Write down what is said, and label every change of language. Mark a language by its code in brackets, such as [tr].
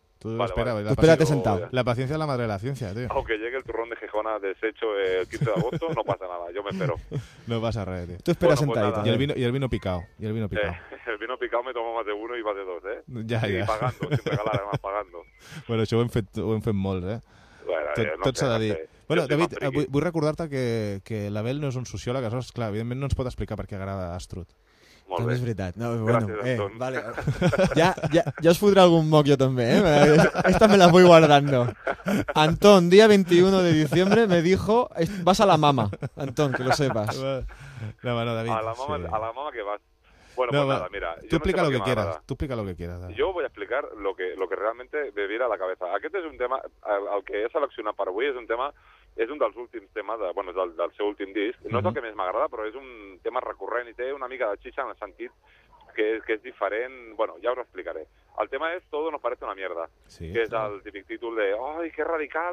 [es] Tú espérate sentado. La paciencia es la madre de la ciencia, tío. Aunque llegue el turrón de Gijona deshecho el 15 de agosto, no pasa nada, yo me espero. No pasa nada, tío. Tú esperas sentadito. Pues y el vino picado. El vino picado me tomo más de uno y más de dos, ¿eh? Ya. Y pagando, sin regalar, además, pagando. [ca] Bueno, això ho hem fet molt, ¿eh? Bueno, tot s'ha de dir. Bueno, David, vull recordar-te que l'Abel no és un sociòleg, aleshores, clar, evidentment no ens pot explicar per què agrada Astrut. Molt també bé. És veritat. No, gràcies, bueno, vale. Ja us fotré algun moc jo també, eh? [es] Esta me la voy guardando. Antón, dia 21 de diciembre, me dijo, vas a la mama, Antón, que lo sepas. No, bueno, David. A la mama que vas. Bueno, no, pues nada, mira. Tú explica lo que quieras. Yo voy a explicar lo que realmente me viene a la cabeza. [ca] Aquest és un tema, el que he seleccionat per avui, és un dels últims temes, del seu últim disc. No és el que més m'agrada, però és un tema recurrent i té una mica de xixa en el sentit que és diferent. Bueno, ja us ho explicaré. El tema és Todo nos parece una mierda, sí, que és el típic títol de [es] ¡ay, qué radical!